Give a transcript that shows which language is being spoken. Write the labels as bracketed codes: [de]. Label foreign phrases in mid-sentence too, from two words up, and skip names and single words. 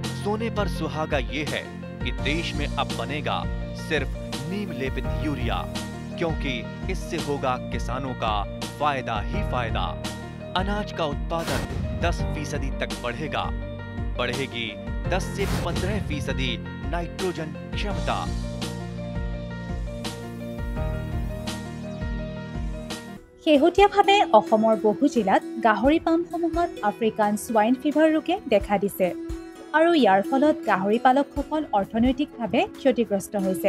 [hi] सोने पर सुहागा ये है कि देश में अब बनेगा सिर्फ नीम लेपित यूरिया, क्योंकि इससे होगा किसानों का फायदा ही फायदा। अनाज का उत्पादन 10% तक बढ़ेगा। बढ़ेगी 10 से 15% नाइट्रोजन क्षमता। [as] শেহতীয়াভাৱে অসমৰ বহু জিলাত গাহৰি পামসমূহত আফ্ৰিকান স্ৱাইন ফিভাৰ ৰোগে দেখা দিছে আৰু ইয়াৰ ফলত গাহৰি পালকসকল অৰ্থনৈতিকভাৱে ক্ষতিগ্ৰস্ত হৈছে।